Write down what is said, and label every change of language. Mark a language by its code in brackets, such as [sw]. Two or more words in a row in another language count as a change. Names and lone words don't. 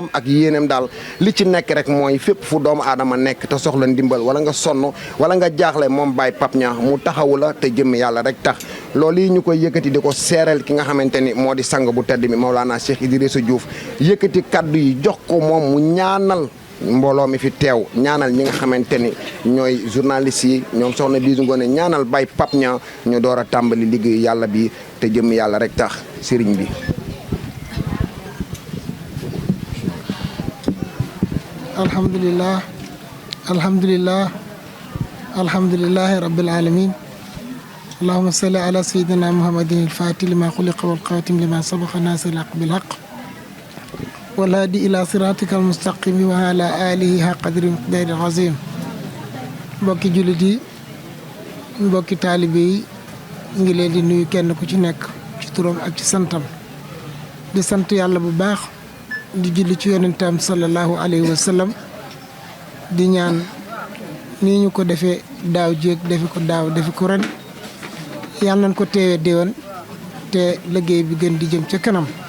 [wo] ak yéeneem daal li ci nekk rek mooy fépp fu doomu aadama nekk te soxla ndimbal wala nga sonn wala nga jaaxle moom Baye Pape Niang mu taxawu la te jëm yàlla rek tax loolu yi ñu koy yëkkati di ko seereel ki nga xamante ni moo di sang bu tedd mi Maulana Cheikh Idrissa Diouf yëkkati kaddu yi jox ko moom mu ñaanal mbooloo mi fi teew ñaanal ñi nga xamante ni ñooy journalistes yi ñoom soxna Bisu Ngoné ñaanal Baye Pape Niang ñu door a tàmbali liggéeyu yàlla bi te jëm yàlla rek tax sëriñ bi. [ar] الحمد لله الحمد لله الحمد لله رب العالمين اللهم صل على سيدنا محمد الفاتح لما خلق والخاتم لما سبق ناصر الحق بالحق والهادي إلى صراطك المستقيم وعلى آله حق قدر مقدار العظيم [wo] mbokki jullit yi mbokki taalibe yi ngi leen di nuyu kenn ku ci nekk ci turam ak ci santam di sant yàlla bu baax di julli ci yonentam [ar] صلى الله عليه وسلم [wo] di ñaan nii ñu ko defee daaw jéeg defi ko daaw defi ko ren yàlla nañ ko teewee déwén te liggéey bi gën di jëm ca kanam